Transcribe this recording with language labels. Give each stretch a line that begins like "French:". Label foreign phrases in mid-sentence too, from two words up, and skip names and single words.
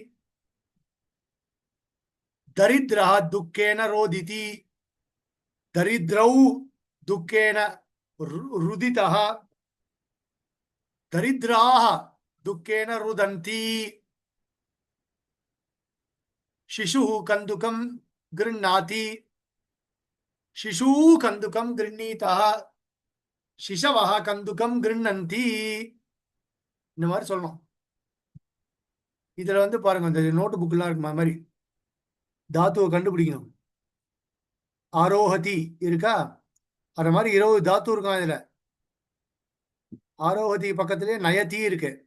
Sanskrit: दरिद्रः दुःखेन रोदिति दरिद्रौ दुःखेन रुदितः दरिद्राः दुःखेन रुदन्ति शिशुः कन्दुकं गृह्णाति शिशुः कन्दुकं गृह्णीतः शिशवः कन्दुकं गृह्णन्ति
Tamil: இந்த மாதிரி சொல்லணும். இதுல வந்து பாருங்க இந்த நோட் புக்லாம் இருக்கு மாதிரி தாத்துவை கண்டுபிடிக்கணும். ஆரோஹதி இருக்கா, அது மாதிரி 20 தாத்து இருக்கான் இதுல. ஆரோஹதி பக்கத்திலே நயதி இருக்கு.